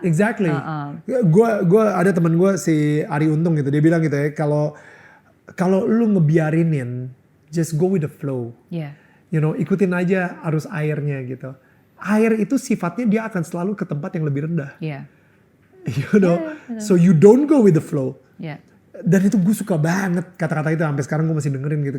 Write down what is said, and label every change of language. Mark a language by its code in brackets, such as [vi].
[id] Exactly. Gue ada teman gue si Ari Untung gitu, dia bilang gitu ya kalau lu ngebiarinin [en] just go with the flow. Yeah. You know, [id] ikutin aja arus airnya gitu. Air itu sifatnya dia akan selalu ke tempat yang lebih rendah. [en] Yeah. You know, so you don't go with the flow. Yeah. [id] Dan itu gue suka banget kata-kata itu sampai sekarang gue masih dengerin gitu.